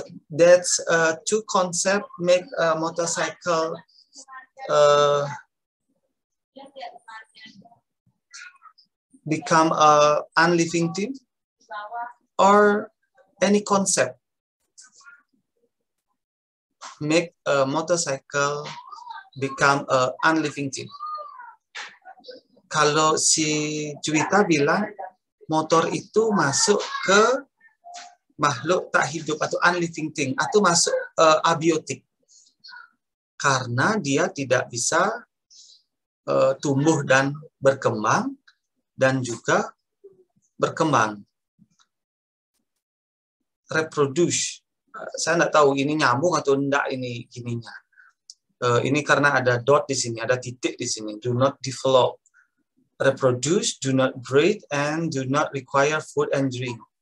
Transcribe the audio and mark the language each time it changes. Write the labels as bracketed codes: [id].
[en] That's two concepts make a motorcycle become a unliving thing, or any concept make a motorcycle become a unliving thing. [id] Kalau si Juwita bilang motor itu masuk ke makhluk tak hidup atau [en] unliving thing, [id] atau masuk abiotik, karena dia tidak bisa tumbuh dan berkembang dan juga berkembang, reproduce. Saya nggak tahu ini nyambung atau enggak ini gininya. Ini karena ada dot di sini, ada titik di sini. [en] Do not develop, reproduce, do not breed, and do not require food and drink.